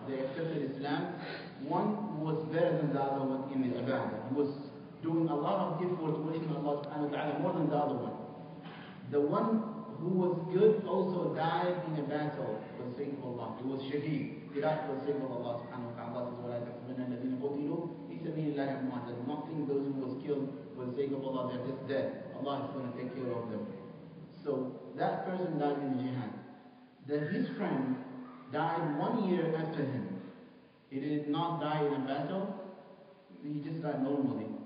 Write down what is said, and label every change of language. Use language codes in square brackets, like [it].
[en] They accepted Islam. One was better than the other one in the ibadah. He was doing a lot of effort worshiping Allah subhanahu wa ta'ala more than the other one. The one who was good also died in a battle for the sake of Allah. He was shaheed. He died for the sake of Allah subhanahu wa ta'ala. Allah says, [ar] وَلَا تَحْسَبَنَّ الَّذِينَ قُتِلُوا فِي سَبِيلِ اللَّهِ أَمْوَاتًا. [en] Do not think those who was killed for the sake of Allah, they're just dead. Allah is going to take care of them. So that person died in jihad. His friend died 1 year after him. He did not die in a battle. He just died normally.